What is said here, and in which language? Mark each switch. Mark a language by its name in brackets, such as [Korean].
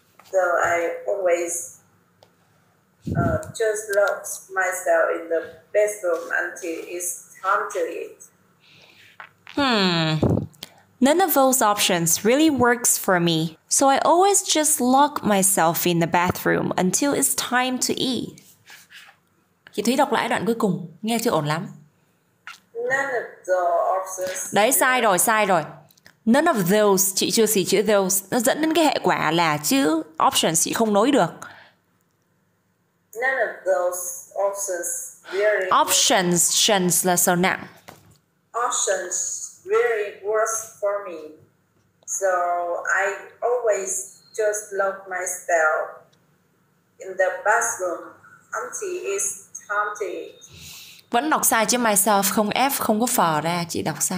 [English] So I always just lock myself in the bedroom until it's time to eat. None of those options really works for me. So I always just lock myself in the bathroom until it's time to eat. [Vietnamese] Chị Thúy đọc lại đoạn cuối cùng, nghe chưa ổn lắm. [English] None of the options. [Vietnamese] Đấy, sai rồi. [English] None of those, [Vietnamese] chị chưa xì chữ those. Nó dẫn đến cái hệ quả là chữ options chị không nối được. [English] None of those options really. [Vietnamese] Options là số nặng. [English] Options really works for me. So I always just lock myself in the bathroom until it's time to eat. [Vietnamese] Vẫn đọc sai chứ myself không F không có phở ra, chị đọc sai.